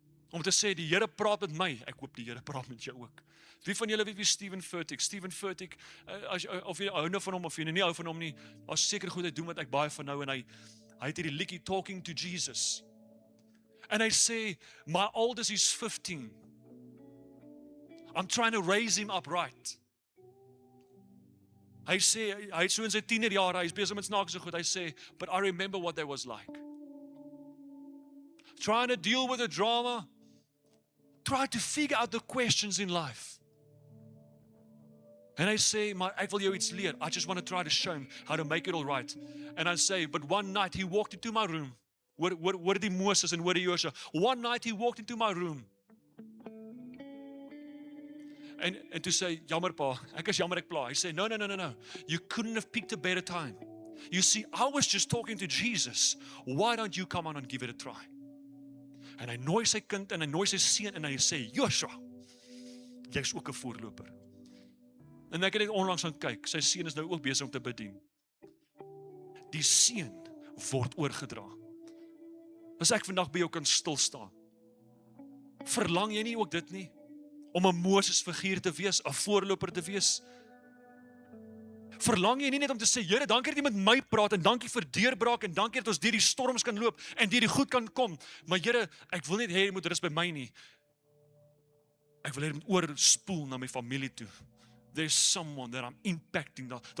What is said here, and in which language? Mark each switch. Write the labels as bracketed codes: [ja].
[af] Om te sê, die Here praat met my, ek hoop die Here praat met jou ook. Wie van julle weet wie Steven Furtick? Steven Furtick, of jy hou nou van hom, of jy nie hou van hom nie, daar's seker goed hy doen wat ek baie van nou, en hy het hierdie liedjie Talking to Jesus. En hy sê, [en] my oldest is 15. I'm trying to raise him upright. [af] Hy sê, hy het so in sy tienerjare, hy is besig met snaakse goed, hy sê, [en] but I remember what that was like. Trying to deal with the drama, try to figure out the questions in life. And I say, [af] ek wil jou iets leer. [en] I just want to try to show him how to make it all right. And I say, but one night he walked into my room. What did Moses and what did Joshua? One night he walked into my room. And to say, [af] jammer pa, ek is jammer ek pla. [en] He said, no. You couldn't have picked a better time. You see, I was just talking to Jesus. Why don't you come on and give it a try? [af] En hy nooi sy kind en hy nooi sy seun en hy sê, Joshua, jy's ook 'n voorloper. En ek het net onlangs gaan kyk, sy seun is nou ook besig om te bedien. Die seun word oorgedra. As ek vandag by jou kan stil staan, verlang jy nie ook dit nie? Om 'n Moses figuur te wees, 'n voorloper te wees? Verlang jy nie net om te sê, Here, dankie dat jy met my praat en dankie vir deurbraak en dankie dat ons deur die storms kan loop en deur die goed kan kom. Maar Here, ek wil net hê jy moet rus by my nie. Ek wil hê jy moet oorspoel na my familie toe. [en] There's someone that I'm impacting.